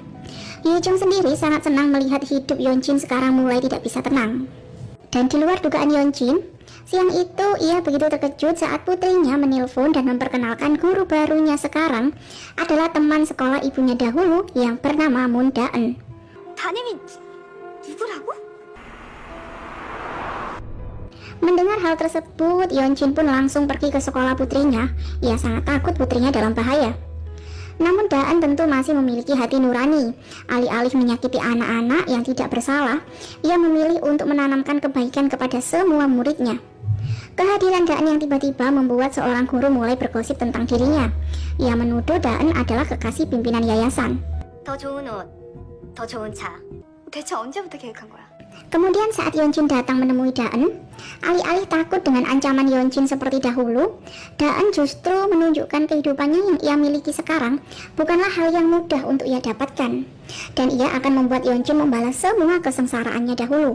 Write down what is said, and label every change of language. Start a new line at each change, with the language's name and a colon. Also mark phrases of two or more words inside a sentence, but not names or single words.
Indonesian: Ye-jung sendiri sangat senang melihat hidup Yeonjin sekarang mulai tidak bisa tenang. Dan di luar dugaan Yeonjin, siang itu ia begitu terkejut saat putrinya menelpon dan memperkenalkan guru barunya sekarang adalah teman sekolah ibunya dahulu yang bernama Moon Daan.
Korean: 담임이 누구라고?
Indonesian: Mendengar hal tersebut, Yeonjin pun langsung pergi ke sekolah putrinya. Ia sangat takut putrinya dalam bahaya. Namun Daan tentu masih memiliki hati nurani. Alih-alih menyakiti anak-anak yang tidak bersalah, ia memilih untuk menanamkan kebaikan kepada semua muridnya. Kehadiran Daan yang tiba-tiba membuat seorang guru mulai bergosip tentang dirinya. Ia menuduh Daan adalah kekasih pimpinan yayasan.
Korean: 더 좋은 옷, 더 좋은 차. 대체 언제부터 계획한 거야?
Indonesian: Kemudian saat Yeonjin datang menemui Daan, alih-alih takut dengan ancaman Yeonjin seperti dahulu, Daan justru menunjukkan kehidupannya yang ia miliki sekarang bukanlah hal yang mudah untuk ia dapatkan, dan ia akan membuat Yeonjin membalas semua kesengsaraannya dahulu.